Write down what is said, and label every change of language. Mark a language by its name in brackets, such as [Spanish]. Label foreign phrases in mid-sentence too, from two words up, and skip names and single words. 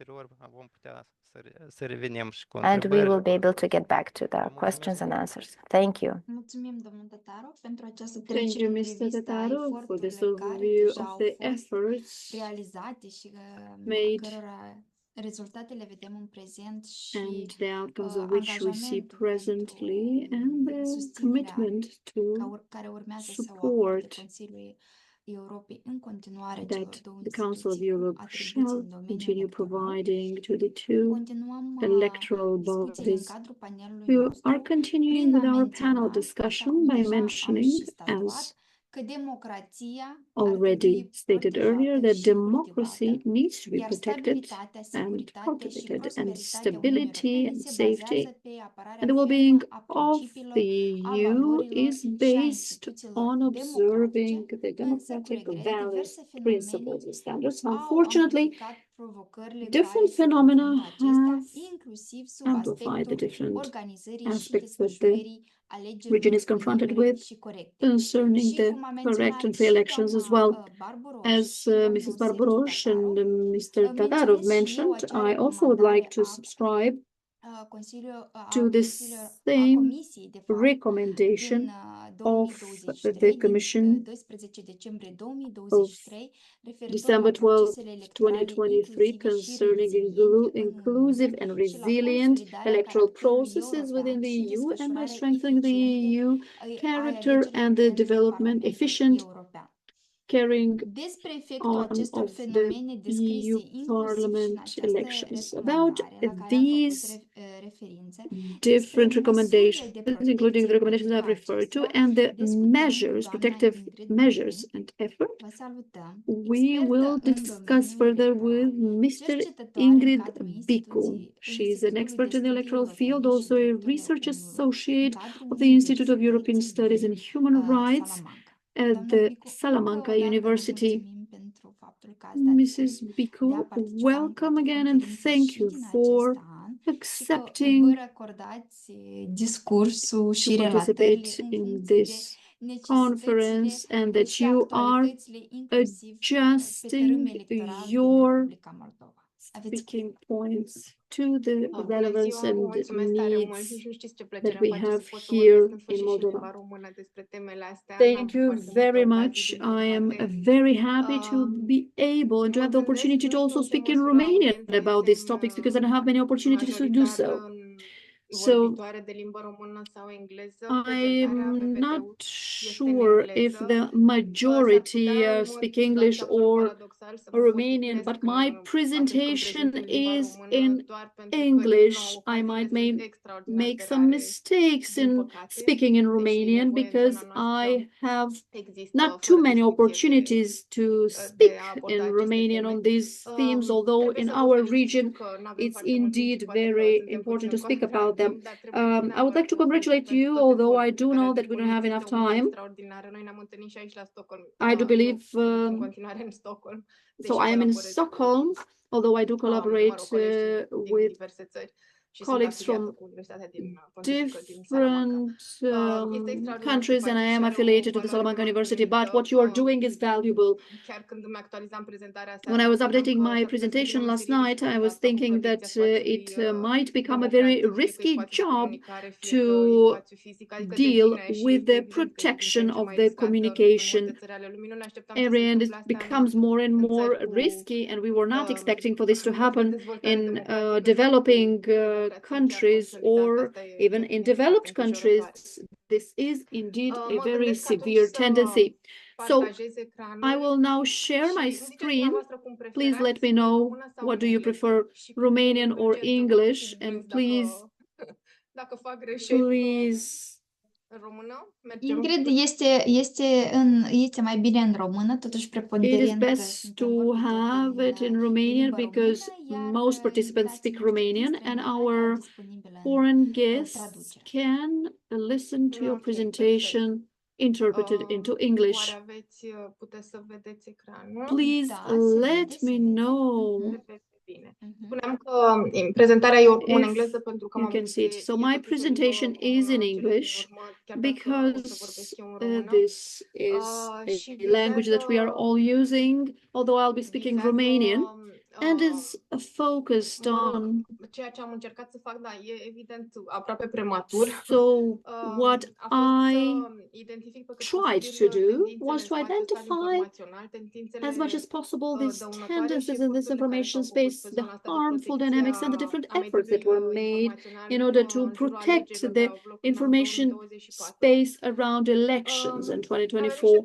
[English] And we will be able to get back to the questions and answers. Thank you. Thank you, Mr. Tatarov, for this overview of the efforts made [Romanian] rezultatele vedem în prezent și [English] and the outcomes of which we see presently, and the commitment to [Romanian] care urmează să o acorde [English] support [Romanian] Consiliul Europei în continuare [English] that [Romanian] celor două [English] the Council of [Romanian] instituții cu [English] Europe [Romanian] atribuții în [English] shall [Romanian] domeniul [English] continue [Romanian] electoral. [English] providing to the two [Romanian] Continuăm [English] electoral [Romanian] discuțiile în [English] bodies. [Romanian] cadrul panelului [English] We [Romanian] nostru [English] are continuing [Romanian] prin [English] with [Romanian] a [English] our panel [Romanian] menționa, așa [English] discussion [Romanian] cum [English] by [Romanian] deja am [English] mentioning, [Romanian] și statuat, [English] as [Romanian] că democrația ar [English] already [Romanian] trebui [English] stated earlier, [Romanian] protejată [English] that [Romanian] și [English] democracy [Romanian] cultivată, [English] needs to be [Romanian] iar [English] protected [Romanian] stabilitatea, [English] and [Romanian] securitatea și [English] cultivated, and [Romanian] prosperitatea Uniunii [English] stability [Romanian] Europene [English] and [Romanian] se [English] safety [Romanian] bazează pe apărarea [English] and the [Romanian] fermă [English] well-being [Romanian] a [English] of [Romanian] principiilor, [English] the [Romanian] a [English] EU [Romanian] valorilor [English] is [Romanian] și a [English] based [Romanian] instituțiilor [English] on observing [Romanian] democratice, [English] the [Romanian] însă cu [English] democratic [Romanian] regret, [English] values, [Romanian] diverse fenomene [English] principles, and standards. [Romanian] au [English] Unfortunately, [Romanian] amplificat provocările care [English] different [Romanian] se [English] phenomena [Romanian] confruntă acestea, [English] have [Romanian] inclusiv sub [English] amplified the [Romanian] aspectul [English] different [Romanian] organizării și [English] aspects that the [Romanian] desfășurării [English] region [Romanian] alegerilor [English] is confronted [Romanian] libere [English] with [Romanian] și corecte. [English] concerning [Romanian] Și [English] the [Romanian] cum a [English] correct [Romanian] menționat [English] and fair [Romanian] și [English] elections as well. [Romanian] doamna Barbaroș [English] As [Romanian] și domnul [English] Mrs. [Romanian] Sergiu [English] Barbaroș and [Romanian] Tatarov, [English] Mr. Tatarov [Romanian] menționez și eu [English] mentioned, [Romanian] acea [English] I also would like [Romanian] recomandare [English] to subscribe to the [Romanian] a [English] same [Romanian] Comisiei, de fapt, din [English] recommendation of [Romanian] 2023, [English] the Commission [Romanian] 12 decembrie [English] of [Romanian] 2023, referitor [English] December [Romanian] la [English] 12, [Romanian] procesele electorale [English] 2023, [Romanian] inclusive și [English] concerning [Romanian] reziliente în [English] inclusive and [Romanian] Uniune și la [English] resilient [Romanian] consolidarea [English] electoral [Romanian] caracterului [English] processes within [Romanian] european [English] the [Romanian] și [English] EU, and by [Romanian] desfășurarea [English] strengthening the [Romanian] eficiente [English] EU [Romanian] a [English] character [Romanian] alegerilor [English] and the [Romanian] pentru [English] development, [Romanian] Parlamentul [English] efficient [Romanian] European. [English] carrying [Romanian] Despre efectul [English] on [Romanian] acestor [English] of the [Romanian] fenomene descrise [English] EU [Romanian] inclusiv și în [English] Parliament [Romanian] această [English] elections. About [Romanian] recomandare la care am făcut [English] these [Romanian] referințe, [English] different [Romanian] despre măsurile [English] recommendations, [Romanian] de [English] including the [Romanian] protecție [English] recommendations I've referred to, [Romanian] acestea, [English] and the [Romanian] discutăm cu [English] measures, [Romanian] doamna [English] protective [Romanian] Ingrid [English] measures [Romanian] Martin. [English] and effort, [Romanian] Vă salutăm, [English] we [Romanian] expertă [English] will [Romanian] în [English] discuss [Romanian] domeniul [English] further [Romanian] electoral, [English] with Mr. [Romanian] cercetătoare în [English] Ingrid [Romanian] cadrul [English] Bicu. She's an [Romanian] Institutului [English] expert [Romanian] de [English] in the [Romanian] Studii [English] electoral field, [Romanian] Europene și [English] also a [Romanian] Drepturile [English] research [Romanian] Omului, în [English] associate [Romanian] cadrul [English] of the Institute of [Romanian] Universității [English] European Studies and Human Rights [Romanian] Salamanca. [English] at [Romanian] Doamna [English] the [Romanian] Bicu, [English] Salamanca [Romanian] încă o dată vă [English] University. [Romanian] mulțumim pentru faptul că ați dat [English] Mrs. [Romanian] de a [English] Biku, [Romanian] participa în [English] welcome [Romanian] cadrul [English] again and [Romanian] conferinței [English] thank [Romanian] și [English] you [Romanian] din [English] for [Romanian] acest an și că vă [English] accepting [Romanian] recordați discursul [English] to [Romanian] și [English] participate [Romanian] relatările în [English] in [Romanian] funcție de [English] this [Romanian] necesitățile [English] conference, and that [Romanian] și [English] you are [Romanian] actualitățile inclusiv pe tărâm [English] adjusting [Romanian] electoral din [English] your [Romanian] Republica Moldova. Aveți [English] speaking points to the [Romanian] Bună [English] relevance [Romanian] ziua, [English] and [Romanian] mulțumesc tare mult. [English] needs [Romanian] Nici nu știți ce [English] that [Romanian] plăcere [English] we [Romanian] îmi face [English] have [Romanian] să pot să vorbesc [English] here [Romanian] în [English] in [Romanian] sfârșit și în limba [English] Moldova. [Romanian] română despre temele astea. [English] Thank [Romanian] N-am [English] you [Romanian] foarte multe [English] very [Romanian] ocazii, [English] much. [Romanian] din [English] I am [Romanian] păcate. [English] very happy to be able and to [Romanian] Mă [English] have the [Romanian] gândesc, [English] opportunity to [Romanian] nu știu [English] also [Romanian] în ce [English] speak in [Romanian] măsură [English] Romanian [Romanian] audiența [English] about [Romanian] este [English] these topics, because I don't have many opportunities to do [Romanian] majoritar [English] so. So [Romanian] vorbitoare de limbă română sau engleză. Prezentarea [English] I'm not [Romanian] PPT-ul este în [English] sure if [Romanian] engleză. [English] the [Romanian] S-ar [English] majority [Romanian] putea, în mod [English] speak English [Romanian] exact absolut [English] or [Romanian] paradoxal, să vă [English] Romanian, [Romanian] spoticnesc [English] but my [Romanian] atunci când [English] presentation [Romanian] prezint în limba [English] is [Romanian] română, [English] in [Romanian] doar pentru că, din [English] English. [Romanian] nou, [English] I [Romanian] ocaziile [English] might [Romanian] sunt [English] may [Romanian] extraordinar [English] make [Romanian] de [English] some [Romanian] rare, [English] mistakes [Romanian] din [English] in [Romanian] păcate, [English] speaking in [Romanian] deși [English] Romanian [Romanian] nevoie în [English] because [Romanian] zona noastră [English] I have [Romanian] există [English] not too [Romanian] fără [English] many [Romanian] discuție [English] opportunities to [Romanian] de [English] speak [Romanian] a [English] in [Romanian] aborda aceste [English] Romanian [Romanian] teme. [English] on these themes, although [Romanian] Trebuie [English] in [Romanian] să vă [English] our [Romanian] felicit, știu [English] region [Romanian] că nu avem [English] it's [Romanian] foarte mult timp și [English] indeed [Romanian] poate că [English] very [Romanian] suntem puțin [English] important to [Romanian] în [English] speak [Romanian] contra [English] about them. [Romanian] timp, dar trebuie [English] I would like [Romanian] neapărat [English] to [Romanian] să vă felicit [English] congratulate [Romanian] pentru [English] you, [Romanian] toate [English] although I [Romanian] eforturile [English] do [Romanian] pe care [English] know [Romanian] le [English] that we don't have [Romanian] depuneți. [English] enough [Romanian] Este o uniune [English] time. [Romanian] extraordinară. Noi ne-am întâlnit și aici la Stockholm. [English] I do believe [Romanian] În continuare în Stockholm, [English] so. [Romanian] deși [English] I am in [Romanian] colaborez cu [English] Stockholm, although I do collaborate [Romanian] colegi din [English] with [Romanian] diverse țări și sunt [English] colleagues [Romanian] afiliată [English] from [Romanian] cu Universitatea din Pontifică din Salamanca. [English] different [Romanian] Este extraordinar [English] countries, and I [Romanian] simpatic și [English] am [Romanian] are o [English] affiliated to the [Romanian] valoare [English] Salamanca University. But [Romanian] nemaipomenit. [English] what you are doing is valuable. [Romanian] Chiar când îmi actualizam prezentarea [English] When [Romanian] seara, [English] I [Romanian] mă [English] was [Romanian] gândeam [English] updating [Romanian] că [English] my [Romanian] s-ar putea să devină [English] presentation last [Romanian] meserie [English] night, I [Romanian] dificilă [English] was [Romanian] asta cu [English] thinking that [Romanian] protecția spațiului [English] it might become a very [Romanian] democratic, fie că e [English] risky [Romanian] spațiu de [English] job [Romanian] comunicare, fie că e [English] to [Romanian] spațiu fizic, adică [English] deal [Romanian] devine și [English] with [Romanian] este [English] the [Romanian] evident că e din ce [English] protection [Romanian] în ce [English] of [Romanian] mai [English] the [Romanian] riscantă în [English] communication [Romanian] multe țări ale lumii. Nu ne așteptam să se [English] area, and [Romanian] întâmple [English] it [Romanian] asta [English] becomes more and [Romanian] în [English] more [Romanian] țări cu [English] risky, and we were not expecting for this to happen [Romanian] dezvoltare [English] in [Romanian] democratică sau cu [English] developing [Romanian] democrație chiar [English] countries [Romanian] consolidată. [English] or [Romanian] Asta e [English] even in [Romanian] foarte [English] developed countries. [Romanian] îngrijorătoare. [English] This is indeed a [Romanian] Mă [English] very [Romanian] gândesc atunci [English] severe [Romanian] să [English] tendency. So [Romanian] partajez [English] I [Romanian] ecranul [English] will now share [Romanian] și [English] my [Romanian] îmi ziceți [English] screen. [Romanian] dumneavoastră cum [English] Please let [Romanian] preferați, [English] me [Romanian] în [English] know [Romanian] română sau [English] what [Romanian] în [English] do you [Romanian] engleză. [English] prefer, [Romanian] Și cum [English] Romanian or [Romanian] prefergeți să vă [English] English, and [Romanian] feedback [English] please, [Romanian] dacă fac greșeli [English] please. [Romanian] în română. Mergem. Ingrid este mai bine în română, totuși [English] It is [Romanian] preponderent [English] best [Romanian] suntem [English] to [Romanian] vorbitori [English] have it in [Romanian] de [English] Romanian [Romanian] limba [English] because [Romanian] română, iar [English] most participants [Romanian] invitații [English] speak [Romanian] noștri din [English] Romanian, and [Romanian] străinătate au [English] our [Romanian] disponibilă în [English] foreign guests [Romanian] traducere. [English] can listen to your [Romanian] Ok, perfect. [English] presentation interpreted into [Romanian] Oare [English] English. [Romanian] puteți să vedeți ecranul? [English] Please [Romanian] Da, se vede, [English] let [Romanian] se [English] me [Romanian] vede. [English] know [Romanian] Perfect, bine. Mhm. Spuneam că prezentarea e oricum în [English] if [Romanian] engleză pentru că [English] you [Romanian] am [English] can [Romanian] avut [English] see it. So [Romanian] e [English] my [Romanian] totuși o limbă [English] presentation is in [Romanian] comună în cele din [English] English [Romanian] urmă, chiar dacă o să vorbesc [English] because [Romanian] eu în română. [English] this is [Romanian] Și [English] a language that we are all using, although I'll be speaking [Romanian] vizează [English] Romanian. and is focused on. [Romanian] Ceea ce am încercat să fac, da, e evident aproape prematur. [English] So what I tried to do was to identify as much as possible these tendencies in this information space, the harmful dynamics, and the different efforts that were made in order to protect the information space around elections in 2024.